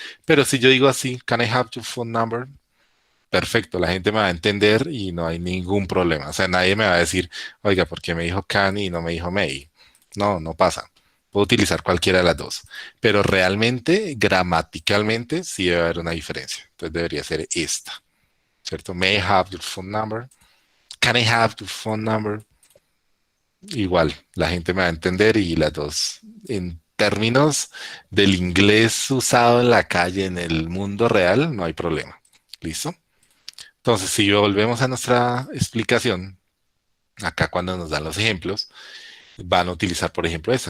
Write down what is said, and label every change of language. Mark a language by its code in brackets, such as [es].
[es] Pero si yo digo así, [en] can I have your phone number? [es] Perfecto, la gente me va a entender y no hay ningún problema. O sea, nadie me va a decir, oiga, ¿por qué me dijo can y no me dijo may? No pasa. Puedo utilizar cualquiera de las dos. Pero realmente, gramaticalmente, sí debe haber una diferencia. Entonces debería ser esta, ¿cierto? [en] May I have your phone number? Can I have your phone number? [es] Igual, la gente me va a entender y las dos, en términos del inglés usado en la calle, en el mundo real, no hay problema. ¿Listo? Entonces, si volvemos a nuestra explicación, acá cuando nos dan los ejemplos, van a utilizar, por ejemplo, esta.